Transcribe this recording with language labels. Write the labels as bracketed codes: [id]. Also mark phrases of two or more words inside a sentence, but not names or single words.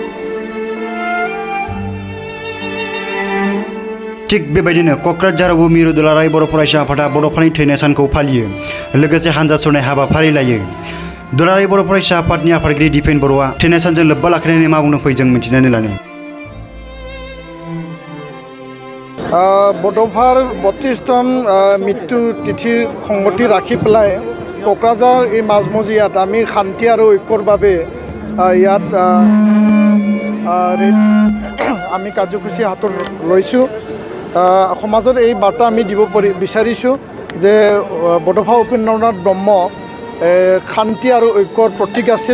[brx] थिग बेबायदिनो क'क्राझारावबो मिरु दुलाराय बर' फरायसा आफादा बड'फानि थैनाय सानखौ फालियो, लोगोसे हानजा सुरनाय हाबाफारि लायो। दुलाराय बर' फरायसा आफादनि आफादगिरि दिपेन बर'आ थैनाय सानजों लोब्बा लाखिनानै मा बुंनो फै जों मिथिनानै लानो। [as] बड'फार 32তম মৃত্যু তিথি সংগতি ৰাখি পেলাই क'क्राझार এই মাজমজিয়াত আমি শান্তি আৰু ঐক্যৰ বাবে ইয়াত আমি কাৰ্যসূচী হাতত লৈছোঁ। সমাজত এই বাৰ্তা আমি দিব বিচাৰিছোঁ যে বড'ফা উপেন্দ্ৰনাথ ব্ৰহ্ম শান্তি আৰু ঐক্যৰ প্ৰতীক আছিল।